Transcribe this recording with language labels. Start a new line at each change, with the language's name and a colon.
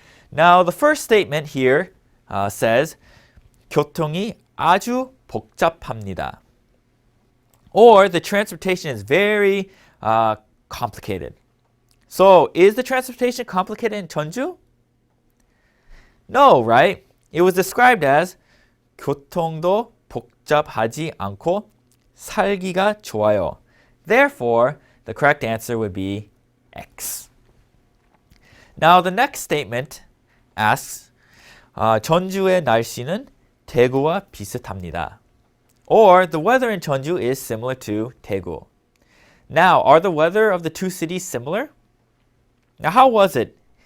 English: Now the first statement here says,
Korean: 교통이 아주 복잡합니다.
English: Or the transportation is very complicated. So, is the transportation complicated in 전주? No, right? It was described as
Korean: 교통도 복잡하지 않고 살기가 좋아요.
English: Therefore, the correct answer would be X. Now, the next statement asks,
Korean: 전주의 날씨는 대구와 비슷합니다.
English: Or the weather in Jeonju is similar to Daegu. Now, are the weather of the two cities similar? Now, how was it?